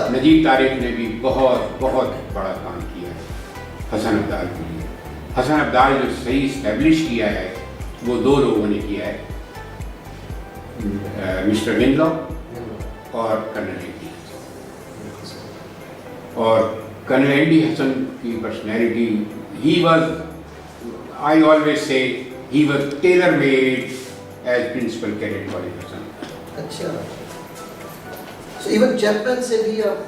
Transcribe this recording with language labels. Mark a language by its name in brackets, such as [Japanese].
[Hindi] नजीब तारिक ने भी बहुत बहुत बड़ा काम किया है हसन अब्दाल के लिए। हसन अब्दाल जो सही इस्टेब्लिश किया है वो दो लोगों ने किया है, मिस्टर विनलॉ और कर्नल एन.डी. हसन। और कर्नल एन.डी. हसन की personality, [English] he was, I always say, he was tailor-made as principal cadet college Hassan. [Hindi] अच्छा, [English] so even [Hindi] चैपमैन से भी आप